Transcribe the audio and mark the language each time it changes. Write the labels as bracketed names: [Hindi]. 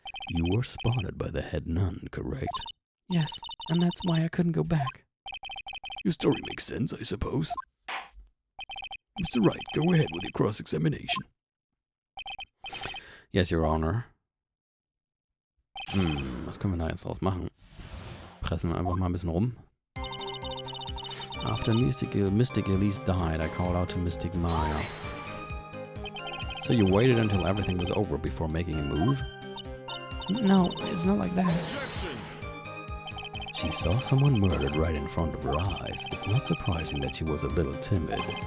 [English] You were spotted by the head nun, correct? Yes, and that's why I couldn't go back. Your story makes sense, I suppose. Mr. Wright, go ahead with your cross-examination. Yes, Your Honor. [German] Was können wir da jetzt draus machen? Pressen wir einfach mal ein bisschen rum. [English] After Mystic Elise died, I called out to Mystic Maya. So you waited until everything was over before making a move? No, it's not like that. She saw someone murdered right in front of her eyes. It's not surprising that she was a little timid.